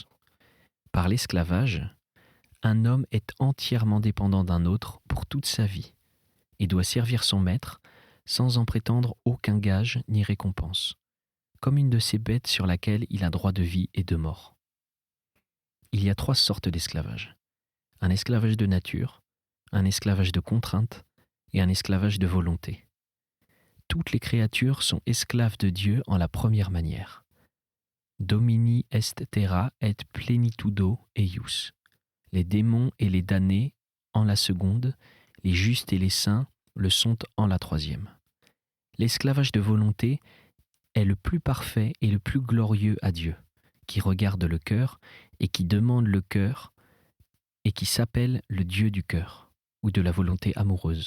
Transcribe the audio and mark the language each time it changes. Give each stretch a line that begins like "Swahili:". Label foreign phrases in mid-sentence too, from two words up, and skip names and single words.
French: Par l'esclavage, un homme est entièrement dépendant d'un autre pour toute sa vie et doit servir son maître sans en prétendre aucun gage ni récompense, comme une de ces bêtes sur laquelle il a droit de vie et de mort. Il y a 3 sortes d'esclavage. Un esclavage de nature, un esclavage de contrainte et un esclavage de volonté. Toutes les créatures sont esclaves de Dieu en la première manière.
Latin: Domini est terra et plenitudo eius.
French: Les démons et les damnés en la seconde, les justes et les saints le sont en la troisième. L'esclavage de volonté est le plus parfait et le plus glorieux à Dieu, qui regarde le cœur et qui demande le cœur et qui s'appelle le Dieu du cœur ou de la volonté amoureuse.